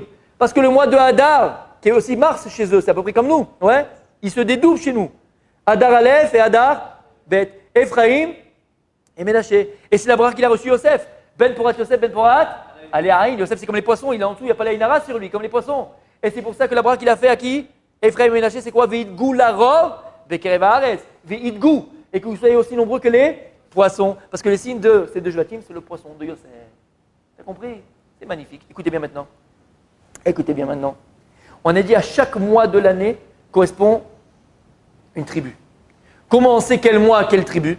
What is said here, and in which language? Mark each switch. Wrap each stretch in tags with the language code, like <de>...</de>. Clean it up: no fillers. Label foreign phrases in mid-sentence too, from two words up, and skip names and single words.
<fr>Parce que le mois de Hadar, qui est aussi Mars chez eux, c'est à peu près comme nous, ouais, il se dédouble chez nous. Hadar Aleph et Hadar Bet, Ephraïm et Ménaché. Et c'est la bracha qu'il a reçu Yosef.</fr> <he>בן פורת יוסף, בן פורת,</he> <fr>allez Aïn. Yosef, c'est comme les poissons, il est en dessous, il n'y a pas la Inara sur lui, comme les poissons. Et c'est pour ça que la bracha qu'il a fait à qui? Ephraïm et Ménaché, c'est quoi?</fr> <he>וידגו לרב בקרב הארץ. Ve'idgou.</he> <fr>Et que vous soyez aussi nombreux que les poissons. Parce que le signe de ces 2 Shvatim, c'est le poisson de Yosef. T'as compris? C'est magnifique. Écoutez bien maintenant. Écoutez bien maintenant. On a dit à chaque mois de l'année correspond une tribu. Comment on sait quel mois à quelle tribu?</fr>